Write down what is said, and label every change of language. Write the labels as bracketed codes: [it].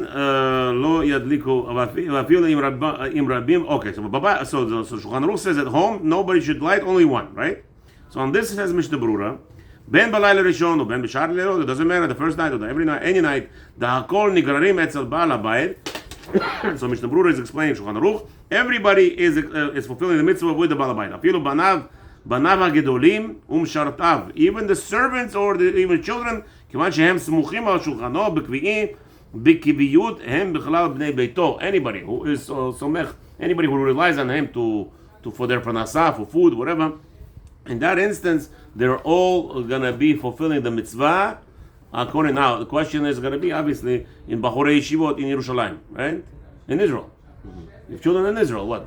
[he] Lo yadliku vafilu im rabim. [en] Okay, so Shulchan Aruch says at home nobody should light, only one, right? So on this says Mishnah Brura, [he] Ben Balayla Rishon [en] or [he] Ben B'Shar Leilot, [en] it doesn't matter, the first night or every night, any night, the [he] Hakol Nigrarim Etzel Baal HaBayit. [en] So Mishnah Brura is explaining Shulchan Aruch, everybody is fulfilling the mitzvah with the Baal HaBayit. [he] Afilu Banav HaGedolim Umshartav. [en] Even the servants or even children, [he] כיוון שהם סמוכים על שולחנו בקביעים, בקביעות, הם בכלל בני ביתו. [en] Anybody who is סומך, anybody who relies on him for their parnasah, for food, whatever, in that instance, they're all going to be fulfilling the mitzvah. According now, the question is going to be obviously in Bachorei Yeshivot in Yerushalayim, right? In Israel. If children in Israel, what?